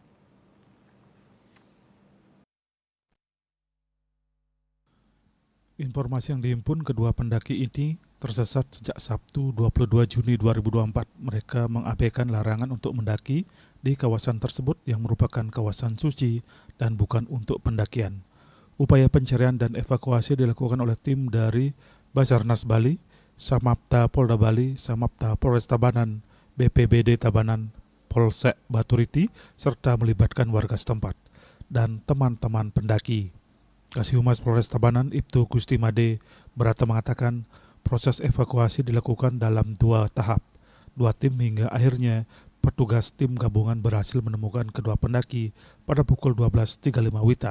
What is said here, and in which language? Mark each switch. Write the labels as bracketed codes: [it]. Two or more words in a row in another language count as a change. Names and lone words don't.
[id] Informasi yang dihimpun, kedua pendaki ini tersesat sejak Sabtu 22 Juni 2024. Mereka mengabaikan larangan untuk mendaki di kawasan tersebut yang merupakan kawasan suci dan bukan untuk pendakian. Upaya pencarian dan evakuasi dilakukan oleh tim dari Basarnas Bali, Samapta Polda Bali, Samapta Polres Tabanan, BPBD Tabanan, Polsek Batu Riti, serta melibatkan warga setempat dan teman-teman pendaki. Kasihumas Polres Tabanan, Ibtu Gusti Made Berata mengatakan proses evakuasi dilakukan dalam dua tahap. Dua tim hingga akhirnya petugas tim gabungan berhasil menemukan kedua pendaki pada pukul 12.35 WITA.